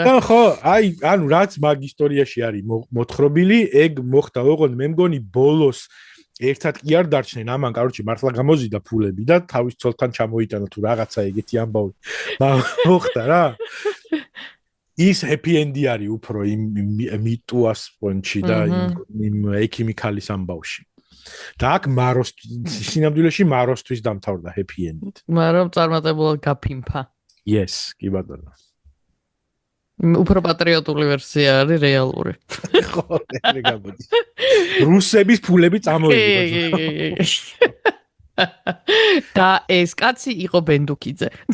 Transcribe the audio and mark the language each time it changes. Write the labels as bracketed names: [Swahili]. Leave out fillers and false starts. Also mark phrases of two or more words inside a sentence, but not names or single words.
[Georgian] ხო, აი, ანუ რაც მაგ ისტორიაში არის მოთხრობილი, ეგ მოხდა ოღონდ მე მგონი ბოლოს ერთად კი არ დარჩნენ ამან, კაროჩი, მართლა გამოზიდა ფულები და თავის ცოლთან ჩამოიტანა თუ რაღაცა ეგეთი ამბავი. მოხდა რა. ის [English] happy end-ი [Georgian] არის უფრო იმ მიტუას პონჩი და იმ ექიმიკალის ამბავში. და აქ მაროს სინამდვილეში მაროსთვის დამთავრდა [English] happy end-ით. [Georgian] მაგრამ წარმატებულად გაფიმფა. Yes, კი ბატონო. უფრო პატრიოტული ვერსია არის რეალური. ხო, ეგრე გამოდის. რუსების ფულები წამოიღო. და ეს კაცი იყო ბენდუკიძე.